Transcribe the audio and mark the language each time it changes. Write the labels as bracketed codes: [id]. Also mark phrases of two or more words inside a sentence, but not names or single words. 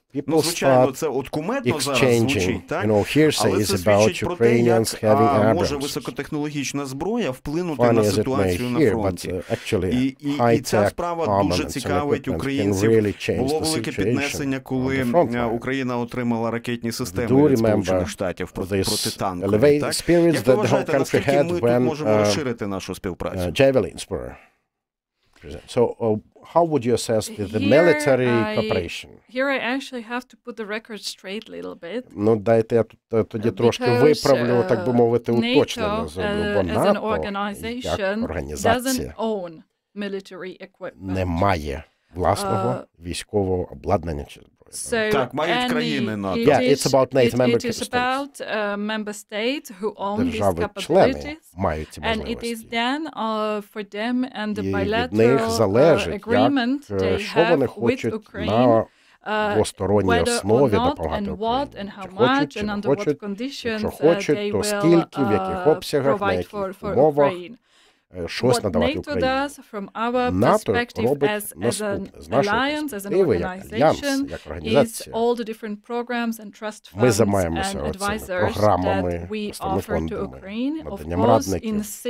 [uk] Ну, звичайно, це от кумедно зараз звучить, так? Але це свідчить про те, як може високотехнологічна зброя вплинути на ситуацію на фронті. І ця справа дуже цікавить українців. Було велике піднесення, коли Україна отримала ракетні системи від Сполучених Штатів проти танкових. Як ви вважаєте, наскільки ми тут можемо розширити нашу співпрацю? [en] So, how would you assess the military cooperation? Here I actually have to put the record straight a little bit. [uk] Ну, дайте я тоді трошки виправлю, так би мовити, уточнення зроблю, бо НАТО, як організація, не має власного військового обладнання чи зброї. Так, мають країни НАТО. [en] Yeah, it's about NATO member states who own these [uk] держави-члени мають ці можливості. [en] And it is then for them and the bilateral agreement they have with Ukraine [uk] двосторонній основі допомагати Україні. Чи хочуть, якщо хочуть, то скільки, в яких обсягах, на яких умовах, щось надавати Україні. НАТО робить наступне. З нашої перспективи, як альянс, як організація, ми займаємося цими програмами, основними фондами, наданням радників.